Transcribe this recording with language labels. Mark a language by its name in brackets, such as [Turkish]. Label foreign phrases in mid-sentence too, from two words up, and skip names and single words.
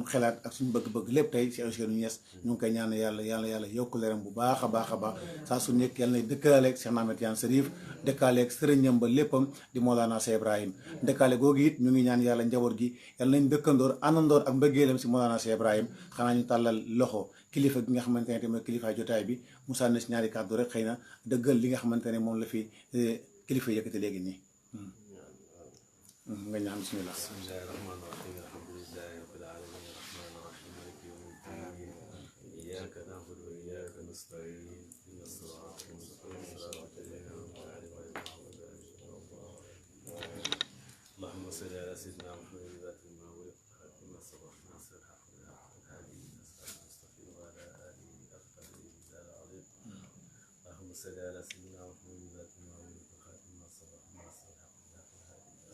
[Wolof] xelaat ak suñu bëgg-bëgg lépp tey Cheikh Ousseynou Niass ñu ngi koy ñaan yàlla yokk leeram bu baax a baax saa su nekk yàlla na dëkkaaleeg Cheikh Ahmed Tidiane Chérif dëkkaaleeg sëriñam ba léppam di Mawlana Cheikh Ibrahim dëkkaale googu it ñu ngi ñaan yàlla njaboot gi yàlla nañ dëkkandoor àndandoor ak mbëggeelam si Mawlana Cheikh Ibrahim xanaa ñu tàllal loxo kilifa gi nga xamante ne tamit kilifa jotaay bi mu sànni si ñaari kàddu rek xëy na dëggal li nga xamante ne moom la fi kilifa yëkkati léegi nii nga ñaan bismillah. [Arabic] بسم الله الرحمن الرحيم الحمد لله رب العالمين الرحمن الرحيم مالك يوم الدين إياك نعبد وإياك نستعين اهدنا الصراط المستقيم صراط الذين أنعمت عليهم غير المغضوب عليهم ولا الضالين اللهم صل على سيدنا محمد الفاتح لما أغلق الخاتم السبق ناصر الحق بالحق الهادي إلى صراط المستقيم وعلى آله حق قدره ومقداره العظيم اللهم صل على سيدنا محمد الفاتح لما أغلق الخاتم السبق ناصر الحق بالحق الهادي